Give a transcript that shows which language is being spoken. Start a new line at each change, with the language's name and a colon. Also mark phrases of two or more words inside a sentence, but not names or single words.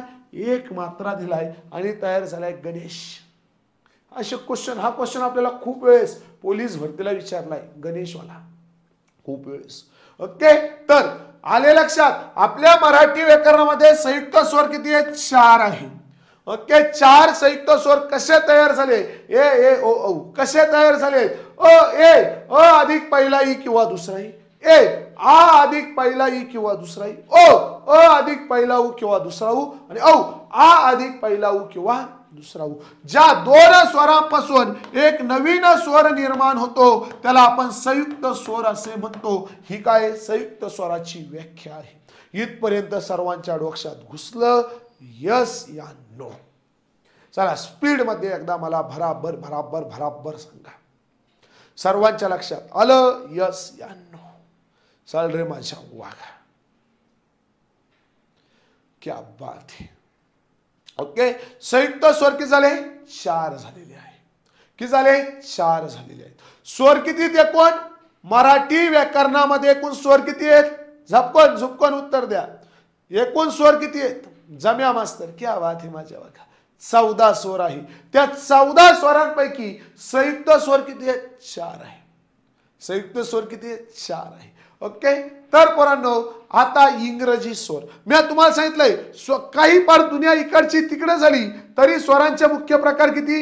Marathi: एक मात्रा दिलाय आणि तयार झालाय गणेश. असे क्वेश्चन, हा क्वेश्चन आपल्याला खूप वेळेस पोलीस भरतीला विचारलाय, गणेशवाला, खूप वेळेस. ओके, तर आले लक्षात. आपल्या मराठी व्याकरणामध्ये संयुक्त स्वर किती आहेत? 4 आहे. ओके, 4 संयुक्त स्वर कसे तयार झाले? ए ए ओ औ कसे तयार झाले? अ ए, अ अधिक पहिला ई किंवा दुसरा ई, ए आ अधिक पहिला ई किंवा दुसरा ई, ओ अ अधिक पहिला ऊ किंवा दुसरा ऊ, आणि औ आ अधिक पहिला ऊ किंवा दुसरा ऊ. ज्या दोन स्वरांपासून एक नवीन स्वर निर्माण होतो त्याला आपण संयुक्त स्वर असे म्हणतो. ही काय? संयुक्त स्वराची व्याख्या आहे. इथपर्यंत सर्वांच्या डोक्यात घुसलं?
English: yes ya no?
Marathi: चला स्पीड मध्ये एकदा मला भराभर भराभर भराभर सांगा. सर्वांच्या लक्षात आलं?
English: yes ya no?
Marathi: चल रे माझ्या वाघा,
Hindi: क्या बात है.
Marathi: ओके, संयुक्त स्वर किती झाले? 4 झालेले आहे. किती झाले? 4 झालेले आहेत. स्वर किती आहेत एकूण? मराठी व्याकरणामध्ये एकूण स्वर किती आहेत? झपकन झुपकन उत्तर द्या. एकूण स्वर किती आहेत? जम्या मास्तर,
Hindi: क्या बात है
Marathi: माझ्या बघा. 14 स्वर आहे. त्या 14 स्वरांपैकी संयुक्त स्वर किती आहेत? 4 आहे. संयुक्त स्वर किती आहेत? 4 आहे. ओके, तर पोरांनो आता इंग्रजी स्वर. मी तुम्हाला सांगितलंय काही पार दुनिया इकडची तिकडे झाली तरी स्वरांचे मुख्य प्रकार किती?